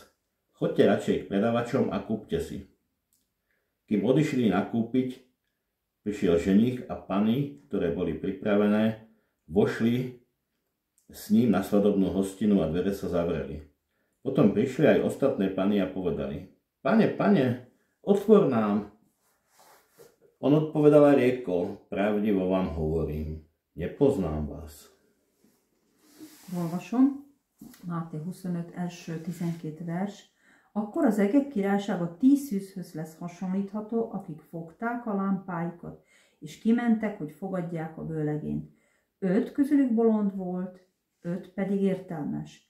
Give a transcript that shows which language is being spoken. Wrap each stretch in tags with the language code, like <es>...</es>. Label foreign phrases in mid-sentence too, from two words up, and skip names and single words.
<sk>Choďte radšej k predavačom a kúpte si. Kým odišli nakúpiť, prišiel ženich a pany, ktoré boli pripravené, vošli s ním na svadobnú hostinu a dvere sa zavreli. Potom prišli aj ostatné pany a povedali, Pane, otvor nám. On odpovedal a riekol, pravdivo vám hovorím, nepoznám vás.</sk> <hu>Olvasom, Máté 25 első 12 vers. Akkor az egek királysága 10 szűzhöz lesz hasonlítható, akik fogták a lámpáikat, és kimentek, hogy fogadják a vőlegényt. 5 közülük bolond volt, 5 pedig értelmes.</hu>